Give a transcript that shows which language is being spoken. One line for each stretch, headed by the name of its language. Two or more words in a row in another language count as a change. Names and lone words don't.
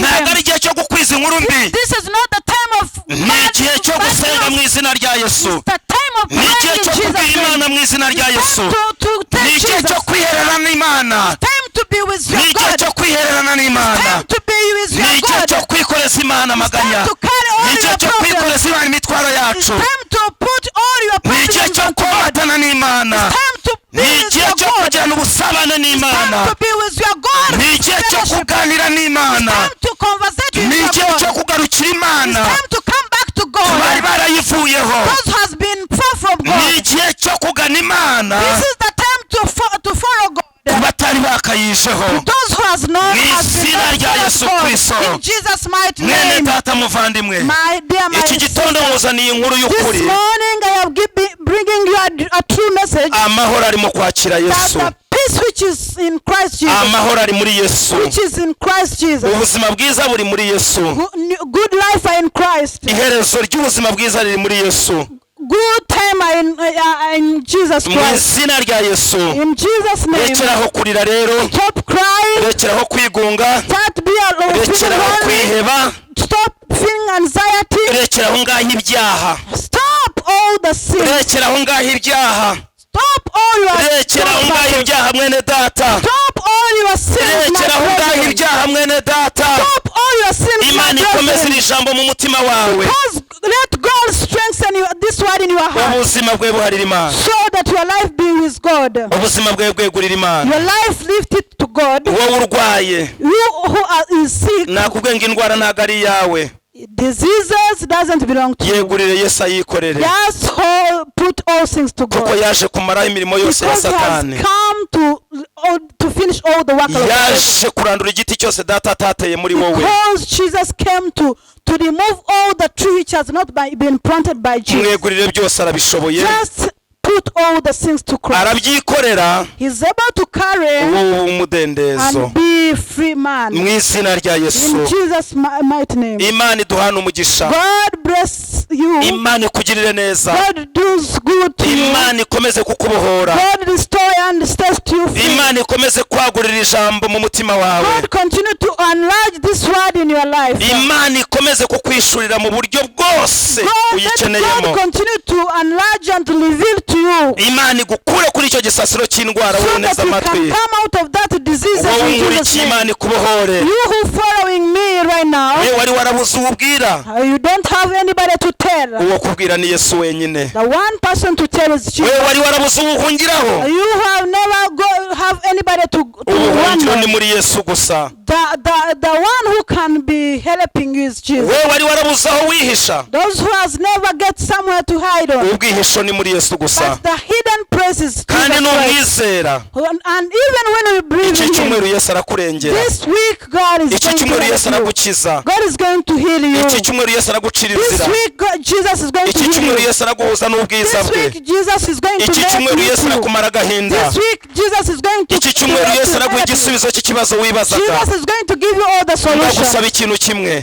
Kinyarwanda: ntabwo
English: them.
Kinyarwanda: ari igihe cyo gukwiza inkuru mbi
English: This is not the time of
Kinyarwanda: ni igihe cyo gusenga mu
English: news.
Kinyarwanda: izina rya yesu
English: It's the time of
Kinyarwanda: ni
English: praying
Kinyarwanda: igihe
English: in
Kinyarwanda: cyo
English: Jesus'
Kinyarwanda: kubwira
English: name.
Kinyarwanda: imana mu izina rya yesu
English: To
Kinyarwanda: ni
English: tell
Kinyarwanda: igihe cyo
English: Jesus.
Kinyarwanda: kwihererana n'imana
English: Time to be with
Kinyarwanda: ni
English: your
Kinyarwanda: igihe
English: God.
Kinyarwanda: cyo kwihererana n'imana
English: Time to be with
Kinyarwanda: ni
English: your
Kinyarwanda: igihe
English: God.
Kinyarwanda: cyo kwikoreza imana amaganya
English: Time to carry all
Kinyarwanda: ni igihe
English: your
Kinyarwanda: cyo
English: problems.
Kinyarwanda: kwikoreza imana imitwaro
English: It's
Kinyarwanda: yacu
English: time to put all your
Kinyarwanda: ni igihe
English: problems
Kinyarwanda: cyo
English: unto God.
Kinyarwanda: komatana n'imana
English: Time to be
Kinyarwanda: ni
English: with
Kinyarwanda: igihe
English: your
Kinyarwanda: cyo
English: God.
Kinyarwanda: kugirana ubusabane n'imana
English: Time to be with your God.
Kinyarwanda: ni igihe cyo
English: Fellowship.
Kinyarwanda: kuganira n'imana
English: Time to conversate with
Kinyarwanda: ni
English: your
Kinyarwanda: igihe cyo
English: God.
Kinyarwanda: kugarukira imana
English: It's time to come back to
Kinyarwanda: bari
English: God.
Kinyarwanda: barayivuyeho
English: Those has been far from
Kinyarwanda: ni
English: God.
Kinyarwanda: igihe cyo kugana imana
English: This is the time to follow God.
Kinyarwanda: ku batari bakayijeho
English: Those who has known
Kinyarwanda: Mu
English: has been
Kinyarwanda: izina rya
English: known
Kinyarwanda: Yesu
English: God.
Kinyarwanda: Kristo.
English: In Jesus' mighty
Kinyarwanda: mwene
English: name.
Kinyarwanda: data muvandimwe
English: My dear, my
Kinyarwanda: iki gitondo
English: sister,
Kinyarwanda: muzaniye inkuru
English: this
Kinyarwanda: y'ukuri
English: morning I am bringing you a true message
Kinyarwanda: amahoro ari mu kwakira
English: that
Kinyarwanda: yesu
English: the peace which is in Christ Jesus,
Kinyarwanda: amahoro ari muri yesu
English: which is in Christ Jesus,
Kinyarwanda: ubuzima bwiza buri muri yesu
English: good life are in Christ,
Kinyarwanda: iherezo ry'ubuzima bwiza riri muri yesu
English: good time are in Jesus
Kinyarwanda: mu
English: Christ.
Kinyarwanda: izina rya yesu
English: In Jesus' name,
Kinyarwanda: rekeraho kurira rero
English: stop crying,
Kinyarwanda: rekeraho kwigunga
English: start feeling
Kinyarwanda: rekeraho
English: worried,
Kinyarwanda: kwiheba
English: stop feeling anxiety,
Kinyarwanda: rekeraho ngaho ibyaha
English: stop all the sin,
Kinyarwanda: rekeraho ngaho ibyaha
English: stop all your
Kinyarwanda: rekeraho ngaho
English: trespasses.
Kinyarwanda: ibyaha mwene data
English: Stop all your sins, my
Kinyarwanda: rekeraho ngaho
English: brethren.
Kinyarwanda: ibyaha mwene data
English: Stop all your sins, my
Kinyarwanda: imana ikomeze
English: brethren.
Kinyarwanda: iri jambo mu mutima wawe
English: Because let God strengthen this word in your heart,
Kinyarwanda: ubuzima bwe buharira imana
English: so that your life be with God.
Kinyarwanda: ubuzima bwe bwegurira imana
English: Your life lift it to God.
Kinyarwanda: wowe urwaye
English: You who is sick,
Kinyarwanda: nakubwiye ngo indwara ntabwo ari iyawe
English: diseases doesn't belong to you.
Kinyarwanda: yegurire yesu ayikorere
English: Just put all things to
Kinyarwanda: kuko
English: God.
Kinyarwanda: yaje kumaraho imirimo yose ya
English: Because he has
Kinyarwanda: satani
English: come to finish all the work of God.
Kinyarwanda: yaje kurandura igiti cyose data atateye muri wowe
English: Because Jesus came to remove all the tree which has not been planted by Jesus.
Kinyarwanda: mwegurire byose arabishoboye
English: Just put all the things to Christ.
Kinyarwanda: arabyikorera
English: He's able to carry
Kinyarwanda: wowe umudendezo
English: and be free man.
Kinyarwanda: mu izina rya yesu
English: In Jesus' mighty name.
Kinyarwanda: imana iduhana umugisha
English: God bless you.
Kinyarwanda: imana ikugirire neza
English: God does good to you.
Kinyarwanda: imana ikomeze kukubohora
English: God restore and set you free.
Kinyarwanda: imana ikomeze kwagurira ijambo mu mutima wawe
English: God continue to enlarge this word in your life.
Kinyarwanda: imana ikomeze kukwishurira mu buryo bwose
English: Let
Kinyarwanda: uyikeneyemo
English: God continue to enlarge and to reveal to you,
Kinyarwanda: imana igukure kuri icyo gisasiro cy'indwara
English: so
Kinyarwanda: woneza
English: that you
Kinyarwanda: amatwi
English: can come out of that disease
Kinyarwanda: wowe
English: in Jesus'
Kinyarwanda: nkurikiye
English: name.
Kinyarwanda: imana ikubohore
English: You who following me here right now.
Kinyarwanda: wari warabuze ubwira.
English: You don't have anybody to tell.
Kinyarwanda: Uwo kubwira ni Yesu wenyine.
English: The one person to tell is Jesus.
Kinyarwanda: wari warabuze ubuhungiraho.
English: You have never have anybody to run.
Kinyarwanda: Ni muri Yesu gusa.
English: The one who can be helping you is Jesus.
Kinyarwanda: wari warabuze aho wihisha.
English: Those who has never get somewhere to hide on.
Kinyarwanda: Ubwihisho ni muri Yesu gusa.
English: But the hidden place is
Kinyarwanda: kandi n'umwizera.
English: And even when we believe in
Kinyarwanda: Him, Yesu arakurengera.
English: This week God is going to heal you. God is going to heal you. This week Jesus is going to heal you. This week Jesus is going to make you. This week Jesus is going to Jesus is going to give you all the solutions.